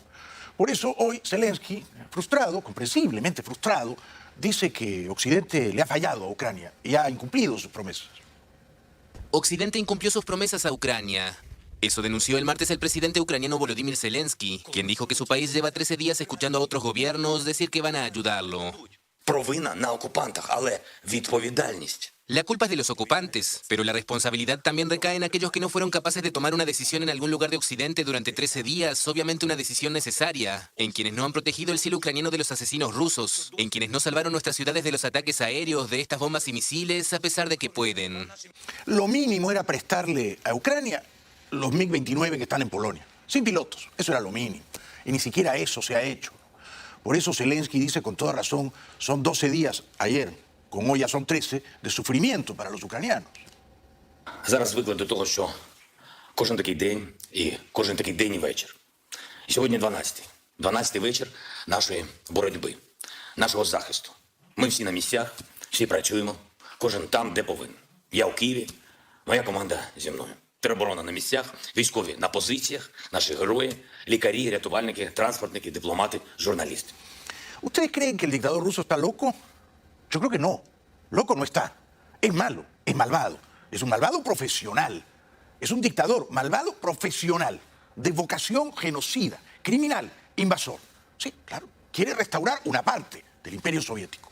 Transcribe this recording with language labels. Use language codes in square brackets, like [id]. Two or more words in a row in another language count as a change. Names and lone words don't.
[es] Por eso hoy Zelensky, frustrado, comprensiblemente frustrado, dice que Occidente le ha fallado a Ucrania y ha incumplido sus promesas. Occidente incumplió sus promesas a Ucrania. Eso denunció el martes el presidente ucraniano Volodymyr Zelensky, quien dijo que su país lleva 13 días escuchando a otros gobiernos decir que van a ayudarlo. [uk] провина на окупантах, але відповідальність. [es] La culpa es de los ocupantes, pero la responsabilidad también recae en aquellos que no fueron capaces de tomar una decisión en algún lugar de Occidente durante 13 días, obviamente una decisión necesaria, en quienes no han protegido el cielo ucraniano de los asesinos rusos, en quienes no salvaron nuestras ciudades de los ataques aéreos, de estas bombas y misiles, a pesar de que pueden. Lo mínimo era prestarle a Ucrania los MiG-29 que están en Polonia, sin pilotos. Eso era lo mínimo. Y ni siquiera eso se ha hecho. Por eso Zelensky dice con toda razón, son 12 días ayer, con hoy ya son 13, de sufrimiento para los ucranianos. [uk] Зараз звикли до того, що кожен такий день і вечір. І сьогодні 12-й. 12-й вечір нашої боротьби, нашого захисту. Ми всі на місцях, всі працюємо, кожен там, де повинен. Я у Києві, моя команда зі мною. Тероборона на місцях, військові на позиціях, наші герої, лікарі, рятувальники, транспортники, дипломати, журналісти. [es] ¿Ustedes creen que el dictador ruso está loco? Yo creo que no. Loco no está. Es malo, es malvado. Es un malvado profesional. Es un dictador malvado profesional, de vocación genocida, criminal, invasor. Sí, claro, quiere restaurar una parte del imperio soviético.